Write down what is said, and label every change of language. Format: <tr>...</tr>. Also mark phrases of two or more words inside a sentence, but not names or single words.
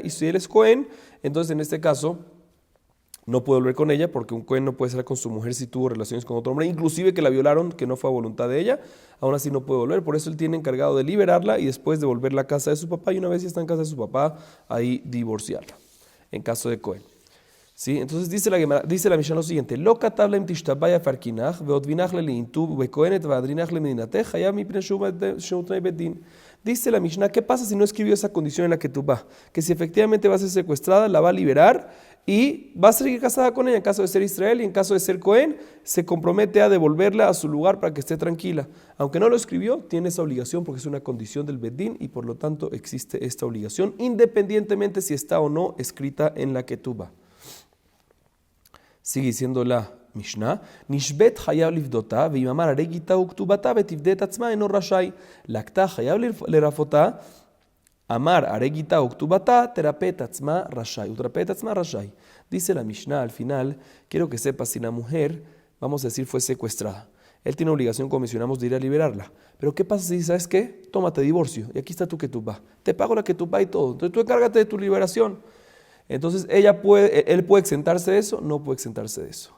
<es>Y si él es Cohen, entonces en este caso no puede volver con ella, porque un Cohen no puede estar con su mujer si tuvo relaciones con otro hombre, inclusive que la violaron, que no fue a voluntad de ella, aún así no puede volver. Por eso él tiene encargado de liberarla y después de volverla a casa de su papá, y una vez ya está en casa de su papá, ahí divorciarla, en caso de Cohen. ¿Sí? Entonces dice la Mishnah lo siguiente:</es> <arc>לא כתב לה אם תשתבאי אפרקינך ואותבינך לי לאינתו ובכהנת אהדרינך למדינתיך חייב מפני שתנאי בית דין.</arc> <es>Dice la Mishnah, ¿qué pasa si no escribió esa condición en la que tú vas? Que si efectivamente va a ser secuestrada, la va a liberar y va a seguir casada con ella en caso de ser Israel, y en caso de ser Cohen, se compromete a devolverla a su lugar para que esté tranquila. Aunque no lo escribió, tiene esa obligación porque es una condición del Beddín y por lo tanto existe esta obligación, independientemente si está o no escrita en la ketubá. Sigue diciendo la Mishnah,</es> <he>נשבית חייב לפדותה ואם אמר הרי גיטה וכתובתה ותפדה עצמה אינו רשאי לקתה חייב לרפאותה אמר הרי גיטה וכתובתה תרפא עצמה רשאי ותרפא עצמה רשאי.</he> <es>Dice la Mishnah al final, quiero que sepas, si la mujer, vamos a decir, fue secuestrada, él tiene obligación, como mencionamos, de ir a liberarla. Pero ¿qué pasa si, sabes qué? Tómate divorcio y aquí está tu ketubá, te pago la ketubá y todo, entonces tú encárgate de tu liberación. Entonces él puede exentarse de eso, no puede exentarse de eso.</es>